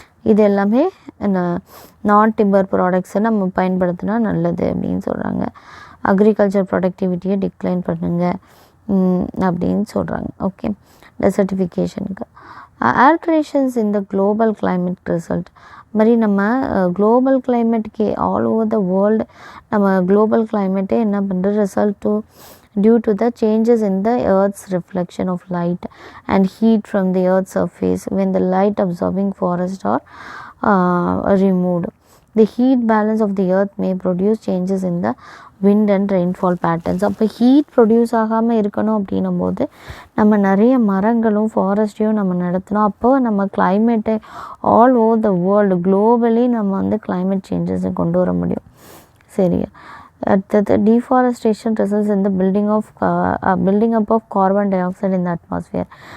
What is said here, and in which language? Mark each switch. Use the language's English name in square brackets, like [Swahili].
[Tamil] இது எல்லாமே நான் டிம்பர் ப்ராடக்ட்ஸை நம்ம பயன்படுத்தினா நல்லது அப்படின்னு சொல்கிறாங்க. அக்ரிகல்ச்சர் ப்ரொடக்டிவிட்டியை டிக்ளைன் பண்ணுங்க அப்படின்னு சொல்கிறாங்க. [English] Okay, டெசர்டிஃபிகேஷனுக்கு alterations in the global climate result. [Tamil] மாதிரி நம்ம குளோபல் கிளைமேட்டுக்கு ஆல் ஓவர் த வேர்ல்டு நம்ம குளோபல் கிளைமேட்டே என்ன பண்ணுறது, [English] Result due to the changes in the earth's reflection of light and heat from the earth's surface when the light absorbing forests are removed. The heat balance of the earth may produce changes in the wind and rainfall patterns. [Tamil] அப்போ heat produce ஆகாமல் இருக்கணும் அப்படின்னும் போது நம்ம நிறைய மரங்களும் ஃபாரஸ்ட்டையும் நம்ம நடத்தணும். அப்போ நம்ம கிளைமேட்டை [English] all over the world [Tamil] globally நம்ம வந்து கிளைமேட் சேஞ்சஸை கொண்டு வர முடியும். சரியா. அடுத்தது [English] deforestation results in the building up of carbon dioxide in the atmosphere.